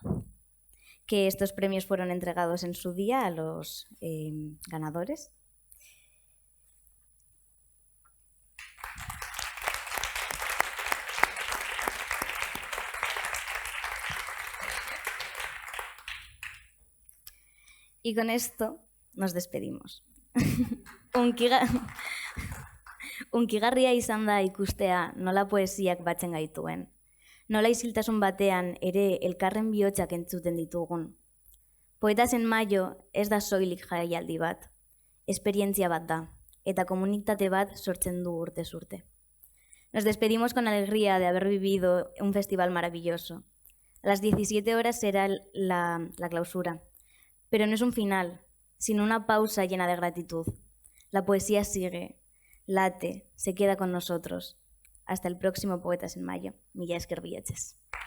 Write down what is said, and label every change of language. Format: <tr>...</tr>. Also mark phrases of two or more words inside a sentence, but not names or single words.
<es>Que estos premios fueron entregados en su día a los ganadores. Y con nos despedimos.</es> <eu>Unkigarria izan da ikustea nola poesiak batzen gaituen. Nola isiltasun batean ere elkarren bihotzak entzuten ditugun. Poetas en Mayo ez da soilik jaialdi bat, esperientzia bat da, eta komunitate bat sortzen du urtez urte.</eu> <es>Nos despedimos con alegría de haber vivido un festival maravilloso. A las 17 horas será la clausura. Pero no es un final, sino una pausa llena de gratitud. La poesía sigue, late, se queda con nosotros. Hasta el próximo Poetas en Mayo.</es> <eu>Mila esker bilatzez.</eu>